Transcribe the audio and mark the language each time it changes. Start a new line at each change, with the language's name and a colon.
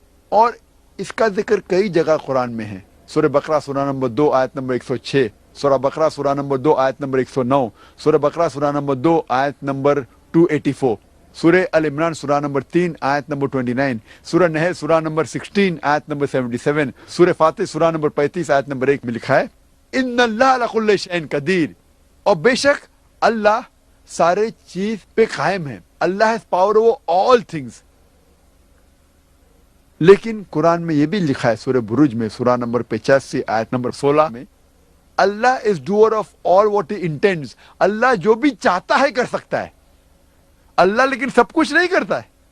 Urdu: اور اس کا ذکر کئی جگہ قرآن میں ہے. سورہ بقرہ سورہ نمبر 2 آیت نمبر 106، سورہ بقرہ سورہ نمبر 2 آیت نمبر 109، سورہ بقرہ سورہ نمبر 2 آیت نمبر 284، سورہ ال عمران سورہ نمبر 3 آیت نمبر 29، سورہ نحل سورہ نمبر 16 آیت نمبر 77، سورہ فاتح سورہ نمبر 35 آیت نمبر 1 میں لکھا ہے
Arabic: ان اللہ علی کل شیء قدیر.
Urdu: اور بے شک اللہ سارے چیز پہ قائم ہے.
English: Allah has power over all things.
Urdu: لیکن قرآن میں یہ بھی لکھا ہے سورہ بروج میں سورہ نمبر 85 آیت نمبر 16 میں اللہ
English: is doer of all what he intends.
Urdu: اللہ جو بھی چاہتا ہے کر سکتا ہے. اللہ لیکن سب کچھ نہیں کرتا ہے.